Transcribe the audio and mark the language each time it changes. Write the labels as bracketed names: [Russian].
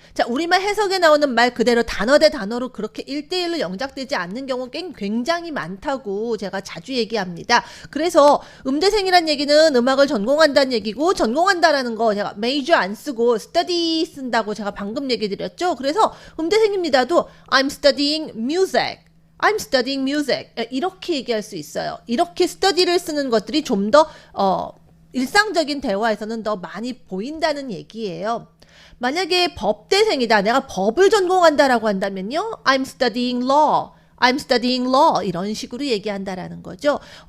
[Korean] 자, 우리말 해석에 나오는 말 그대로 단어 대 단어로 그렇게 1대1로 영작되지 않는 경우 굉장히 많다고 제가 자주 얘기합니다. 그래서 음대생이란 얘기는 음악을 전공한다는 얘기고 전공한다라는 거 제가 major 안 쓰고 study 쓴다고 제가 방금 얘기 드렸죠. 그래서 음대생입니다도 [English] I'm studying music. I'm studying music. [Korean] 이렇게 얘기할 수 있어요. 이렇게 study를 쓰는 것들이 좀 더 일상적인 대화에서는 더 많이 보인다는 얘기예요. 만약에 법대생이다. 내가 법을 전공한다라고 한다면요. [English] I'm studying law. I'm studying law [Korean] 이런 식으로 얘기한다라는 거죠.